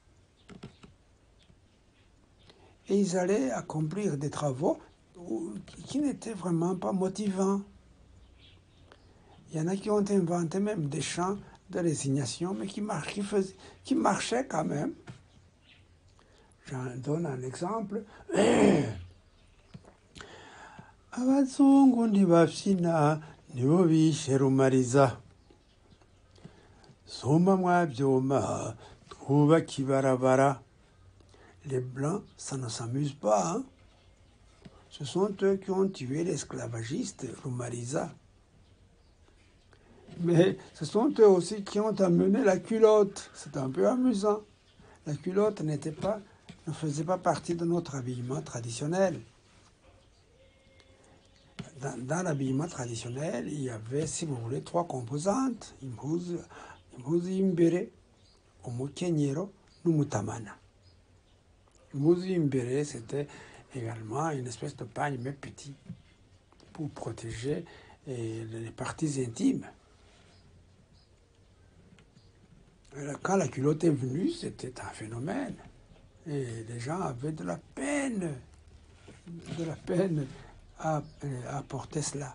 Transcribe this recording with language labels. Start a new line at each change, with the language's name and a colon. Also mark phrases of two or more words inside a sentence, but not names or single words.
French: Et ils allaient accomplir des travaux qui n'étaient vraiment pas motivants. Il y en a qui ont inventé même des chants de résignation, mais qui marchaient quand même. J'en donne un exemple.
Rundi: Abazungu ntibafyina nibo bishe Rumariza. Soma mwabyoma twubaka ibarabara.
French: Les Blancs, ça ne s'amuse pas. Hein? Ce sont eux qui ont tué l'esclavagiste Rumariza. Mais ce sont eux aussi qui ont amené la culotte. C'est un peu amusant. La culotte ne faisait pas partie de notre habillement traditionnel. Dans l'habillement traditionnel, il y avait, si vous voulez, 3 composantes.
Rundi: Impuzu y'imbere, umukenyero, n'umutamana. Impuzu y'imbere,
French: c'était également une espèce de pagne, mais petit, pour protéger les parties intimes. Quand la culotte est venue, c'était un phénomène. Et les gens avaient de la peine à porter cela.